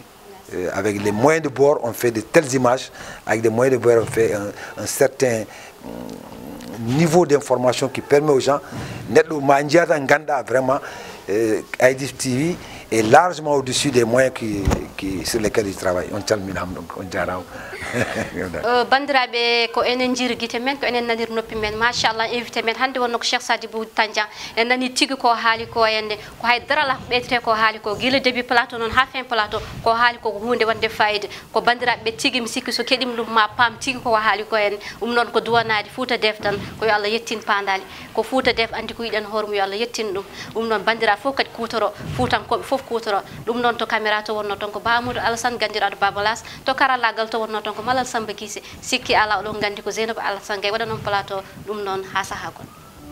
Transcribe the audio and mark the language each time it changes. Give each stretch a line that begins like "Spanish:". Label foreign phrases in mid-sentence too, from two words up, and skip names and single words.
French: Avec les moyens de bord, on fait de telles images. Avec des moyens de bord, on fait un certain niveau d'information qui permet aux gens de vraiment Aïdis TV est largement au-dessus des moyens sur lesquels ils travaillent.
Fula: On calminam donc on jarama. bandiraɓe ko enen jiiri guite men ko enen nanir noppi men machallah invité men hannde wonno ko Cheikh Sadibou Tandian en nani tigui ko haali ko henne ko hay darala ɓeytete ko haali ko guila
French: début plateau
Fula: noon ha
French: fin plateau
Fula: ko haali ko hunde wonde fayida ko bandiraɓe tigui mi sikki so keɗima ɗum ma paam tigui ko haali ko henne ɗum noon ko duwanade Fouta Def tan ko yo Allah yettin pandali ko Fouta Def andi ko yiɗen hoore mum yo Allah yettin ɗum noon bandiraɓe fof kadi kutoro fuutankoɓe fof kutoro ɗum noon to caméra to wonno ton ko Bamoudou Alassane Gandiraɗo Babalas to karallagal to wonno ton ko Malal Samba Guissé sikki ala oɗon gandi ko Zeynabou Alassane Gaye waɗa noon plateau ɗum noon ha saaha gon